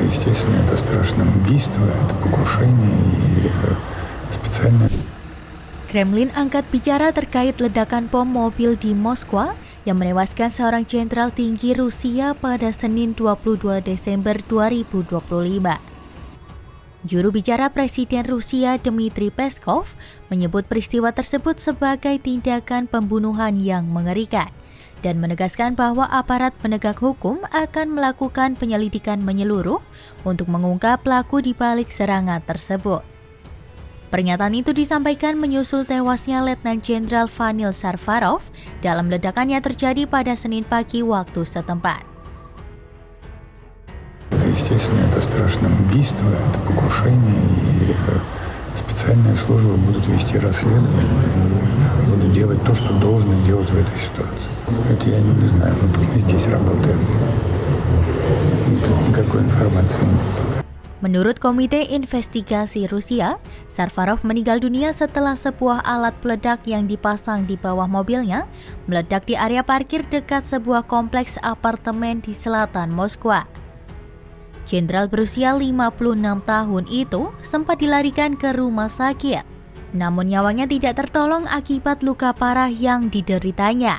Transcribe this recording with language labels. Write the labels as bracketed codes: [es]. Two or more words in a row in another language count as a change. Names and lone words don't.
[ru] Естественно, это страшное убийство, это покушение и специальное. [id] Kremlin angkat bicara terkait ledakan bom mobil di Moskwa yang menewaskan seorang jenderal tinggi Rusia pada Senin 22 Desember 2025. Juru bicara Presiden Rusia Dmitry Peskov menyebut peristiwa tersebut sebagai tindakan pembunuhan yang mengerikan dan menegaskan bahwa aparat penegak hukum akan melakukan penyelidikan menyeluruh untuk mengungkap pelaku di balik serangan tersebut. Pernyataan itu disampaikan menyusul tewasnya Letnan Jenderal Vanil Sarfarov dalam ledakan yang terjadi pada Senin pagi waktu setempat. [ru] Естественно, это страшное убийство, это покушение, и специальные службы будут вести расследование и будут делать то, что должны делать в этой ситуации. Это я не знаю, мы здесь работаем. Тут никакой информации нет. [id] Menurut Komite Investigasi Rusia, Sarfarov meninggal dunia setelah sebuah alat peledak yang dipasang di bawah mobilnya meledak di area parkir dekat sebuah kompleks apartemen di selatan Moskwa. Jenderal berusia 56 tahun itu sempat dilarikan ke rumah sakit, namun nyawanya tidak tertolong akibat luka parah yang dideritanya.